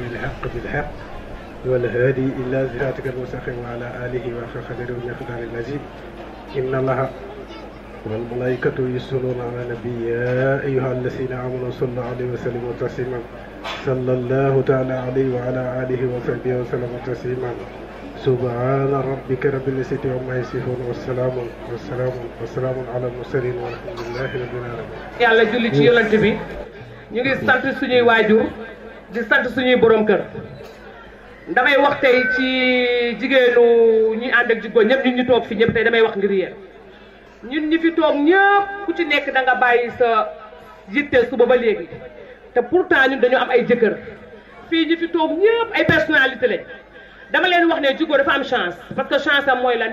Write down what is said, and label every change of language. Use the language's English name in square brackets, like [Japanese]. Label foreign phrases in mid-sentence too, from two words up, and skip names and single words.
[Arabic] الحق بالحق والهادي إلى صراطك المستقيم وعلى آله وحق قدره ومقداره العظيم إن الله والملائكة يصلون على النبي يا أيها الذين آمنوا صلوا عليه وسلموا تسليما صلى الله تعالى عليه وعلى آله وصحبه وسلم تسليما سبحان ربك رب العزة عما يصفون والسلام على المرسلين والحمد لله رب العالمين. [Wolof] yàlla julli ci yonent bi ñu ngi sant suñuy waajur di sant suñuy borom kër damay wax tey ci jigéenu ñi ànd ak jigéen ñëpp ñun ñu toog fi ñëpp tey damay wax ngir yéen ñun ñi fi toog ñëpp ku ci nekk da nga bàyyi sa yitte suba ba léegi te pourtant ñun dañu am ay jëkkër fii ñi fi toog ñëpp ay personnalité lañ dama leen wax ne Djigo dafa am chance [French] parce que [Wolof] chance am mooy lan